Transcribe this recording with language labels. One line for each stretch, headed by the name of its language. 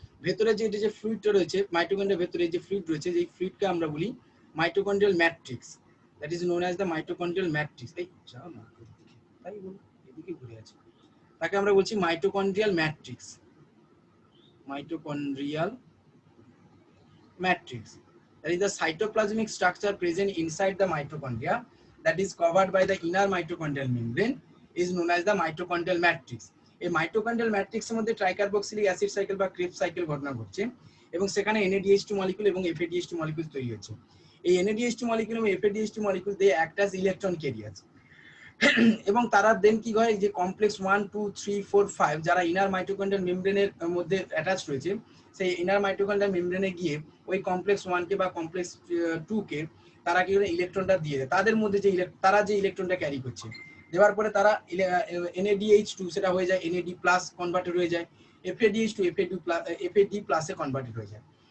Bangla: ভেতরে যে ফ্লুইডটা রয়েছে মাইটোকন্ড্রিয়ার ভেতরে, যে ফ্লুইড রয়েছে, যে ফ্লুইডকে আমরা বলি mitochondrial matrix,
English: That is known as the mitochondrial matrix.
Bangla: এই যাও না, তাই বলি, এদিকে ঘুরে আছে, তাকে আমরা বলছি mitochondrial matrix, mitochondrial matrix.
English: That is the cytoplasmic structure present inside the mitochondria that is covered by the inner mitochondrial membrane is known as the mitochondrial matrix.
Bangla: এই মাইটোকন্ড্রিয়াল ম্যাট্রিক্সের মধ্যে ট্রাইকার্বক্সিলিক অ্যাসিড সাইকেল বা ক্রেবস সাইকেল ঘটনা ঘটছে, এবং সেখানে NADH2 molecule এবং FADH2 molecule তৈরি হচ্ছে। এই NADH2 মলিকিউল এবং FADH2 মলিকিউল
English: they act as electron carriers,
Bangla: এবং তারা দেন কি হয়, যে কমপ্লেক্স 1, 2, 3, 4, 5 যারা ইনার মাইটোকন্ড্রিয়াল মেমব্রেনের মধ্যে অ্যাটাচ রয়েছে, সেই ইনার মাইটোকন্ড্রিয়াল মেমব্রেনে গিয়ে ওই কমপ্লেক্স 1 কে বা কমপ্লেক্স 2 কে তারা কি করে ইলেকট্রনটা দিয়ে দেয়, তাদের মধ্যে যে তারা যে ইলেকট্রনটা ক্যারি করছে, দেওয়ার পরে তারা NADH2 সেটা হয়ে যায় NAD+ কনভার্টেড হয়ে যায়, FADH2 FAD+ এ কনভার্টেড হয়ে যায়।